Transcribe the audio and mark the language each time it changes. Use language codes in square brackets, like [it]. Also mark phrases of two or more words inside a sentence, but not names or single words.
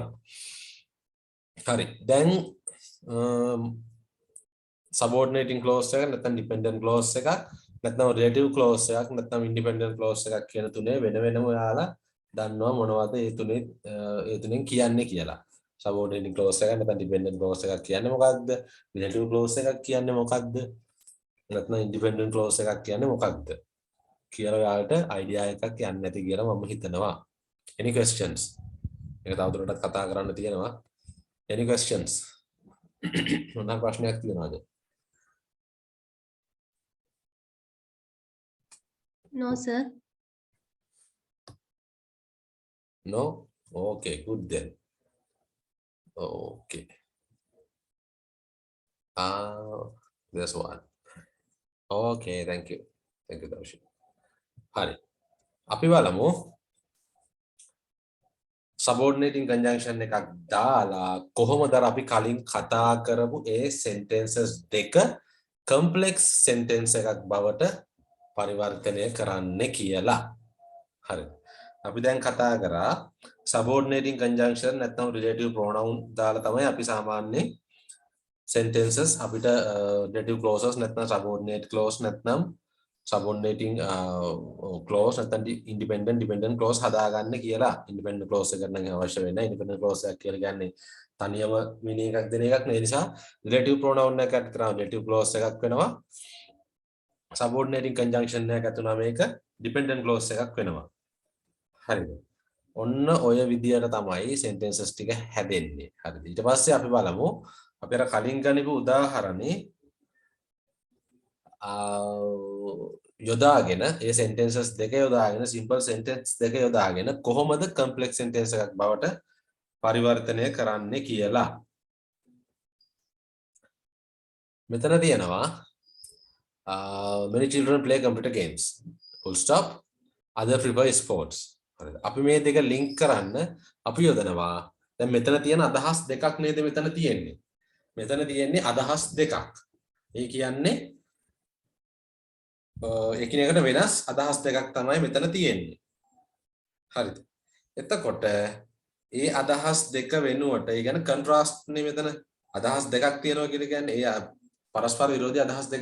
[si] හරි. දැන් [en] subordinating clause [si] එක නැත්නම් [en] dependent clause [si] එකක් නැත්නම් [en] relative clause [si] එකක් නැත්නම් [en] independent clause [si] එකක් කියන තුනේ වෙන වෙනම ඔයාලා දන්නවා මොනවද ඒ තුනෙන් කියන්නේ කියලා. [en] subordinating clause [si] එකක් නැත්නම් [en] dependent clause [si] එකක් කියන්නේ මොකක්ද? [en] relative clause [si] එකක් කියන්නේ මොකක්ද? නැත්නම් [en] independent clause [si] එකක් කියන්නේ මොකක්ද? කියලා ඔයාලට idea එකක් යන්නේ නැති කියලා මම හිතනවා. [en] Any questions? [si] මේක තවදුරටත් කතා කරන්න තියෙනවා. [en] Any questions? [si] මොනවා ප්‍රශ්නයක් තියෙනවද? [en] No sir. No? Okay, good then. Okay. There's one. Okay, thank you. Thank you, Darshi. [si] Hari. අපි බලමු [en] subordinating conjunction [si] එකක් දාලා කොහොමද අපි කලින් කතා කරපු ඒ sentences දෙක [en] complex sentence [si] එකක් බවට පරිවර්තනය කරන්න කියලා. හරි. අපි දැන් කතා කරා [en] subordinating conjunction [si] නැත්නම් [en] relative pronoun [si] දාලා තමයි අපි සාමාන්‍යයෙන් sentences අපිට [en] relative clauses [si] නැත්නම් [en] subordinate clause [si] නැත්නම් [en] subordinating clause [si] නැත්නම් [en] dependent clause [si] හදාගන්න කියලා. [en] independent clause [si] එකක් නම් අවශ්‍ය වෙන්නේ නැහැ. [en] independent clause [si] එකක් කියලා කියන්නේ තනියම meaning එකක් දෙන එකක් නේ. නිසා [en] relative pronoun [si] එකක් කරා [en] relative clause [si] එකක් වෙනවා. [en] subordinating conjunction [si] එකක් ඇතුණා මේක [en] dependent clause [si] එකක් වෙනවා. හරිද? ඔන්න ඔය විදියට තමයි sentences ටික හැදෙන්නේ. හරිද? ඊට පස්සේ අපි බලමු අපි අර කලින් ගනිපු උදාහරණේ යොදාගෙන ඒ sentences දෙක යොදාගෙන [en] simple sentence [si] දෙක යොදාගෙන කොහොමද [en] complex sentence [si] එකක් බවට පරිවර්තනය කරන්නේ කියලා. මෙතන තියෙනවා [en] many children play computer games. Full stop. Other prefer sports. [si] හරිද? අපි මේ දෙක link කරන්න අපි යොදනවා. දැන් මෙතන තියෙන අදහස් දෙකක් නේද මෙතන තියෙන්නේ. මෙතන තියෙන්නේ අදහස් දෙකක්. ඒ කියන්නේ එකිනෙකට වෙනස් අදහස් දෙකක් තමයි මෙතන තියෙන්නේ. හරිද? එතකොට ඒ අදහස් දෙක වෙනුවට ඒ කියන්නේ contrast නේ මෙතන අදහස් දෙකක් තියෙනවා කියලා කියන්නේ ඒ පරස්පර විරෝධී අදහස් දෙකක්.